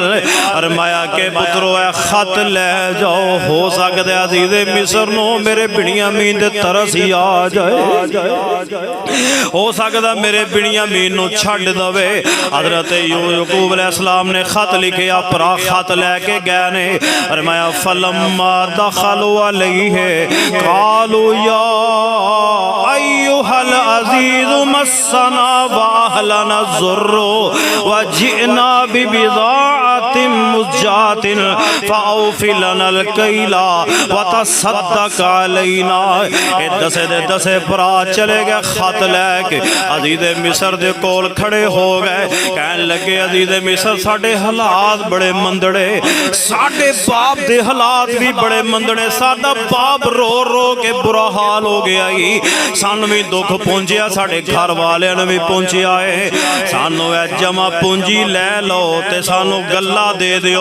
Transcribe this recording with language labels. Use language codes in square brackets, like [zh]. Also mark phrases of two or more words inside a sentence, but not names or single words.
[pa] ਫ਼ਰਮਾਇਆ ਕਿ ਪੁੱਤਰੋ ਇਹ ਖ਼ਤ ਲੈ ਜਾਓ, ਹੋ ਸਕਦਾ ਹੈ ਅਜ਼ੀਜ਼ੇ ਮਿਸਰ ਨੂੰ ਮੇਰੇ ਬਿਨਿਆਮੀਨ ਦੇ ਤਰਸ ਹੀ ਆ ਜਾਏ, ਹੋ ਸਕਦਾ ਮੇਰੇ ਬਿਨਿਆਮੀਨ ਨੂੰ ਛੱਡ ਦੇਵੇ। ਹਜ਼ਰਤ ਯਾਕੂਬ ਅਲੈਹਿੱਸਲਾਮ ਨੇ ਖ਼ਤ ਲਿਖਿਆ, ਭਰਾ ਖ਼ਤ ਲੈ ਕੇ ਗਏ ਨੇ। [ar] फरमाया فلما دخلوا عليه قالوا يا أيها العزيز مسنا وأهلنا الضر وجئنا ببضاعة مزجاة فأوف لنا الكيل وتصدق علينا. [pa] ਇਹ ਦੱਸੇ ਦੇ ਦੱਸੇ ਭਰਾ ਚਲੇ ਗਏ ਖ਼ਤ ਲੈ ਕੇ ਅਜ਼ੀਜ਼ੇ ਮਿਸਰ ਦੇ ਕੋਲ ਖੜ੍ਹੇ ਹੋ ਗਏ। ਕਹਿਣ ਲੱਗੇ ਅਜ਼ੀਜ਼ੇ ਮਿਸਰ ਸਾਡੇ ਹਾਲਾਤ ਬੜੇ ਮੰਦੜੇ, ਸਾਡੇ ਬਾਪ ਦੇ ਹਾਲਾਤ ਭੀ ਬੜੇ ਮੰਦੜੇ, ਸਾਡਾ ਬਾਪ ਰੋ ਰੋ ਕੇ ਬੁਰਾ ਹਾਲ ਹੋ ਗਿਆ ਹੀ, ਸਾਨੂੰ ਭੀ ਦੁੱਖ ਪਹੁੰਚਿਆ, ਸਾਡੇ ਘਰ ਵਾਲਿਆਂ ਨੂੰ ਭੀ ਪਹੁੰਚਿਆ ਹੈ, ਸਾਨੂੰ ਇਹ ਜਮ੍ਹਾਂ ਪੂੰਜੀ ਲੈ ਲਓ ਤੇ ਸਾਨੂੰ ਗੱਲਾ ਦੇ ਦਿਓ।